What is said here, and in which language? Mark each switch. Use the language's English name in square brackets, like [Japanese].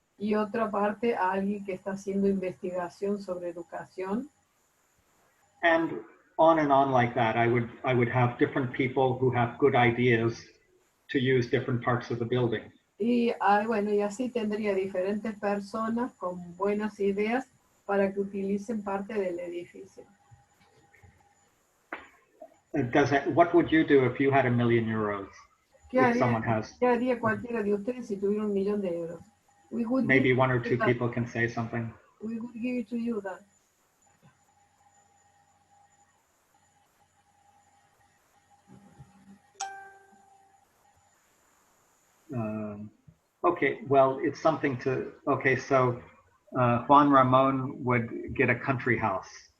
[Spanish] Y otra parte a alguien que está haciendo investigación sobre educación. [English] And on like that. I would have different people who have good ideas to use different parts of the building. [Spanish] Y bueno, y así tendría diferentes personas con buenas ideas para que utilicen parte del edificio. [English] What would you do if you had €1,000,000? [Spanish] ¿Qué haría cualquiera de ustedes si tuviera €1,000,000? [English] Maybe one or two people can say something. We would give it to you then. Okay, well, it's something to, okay, so Juan Ramon would get a country house.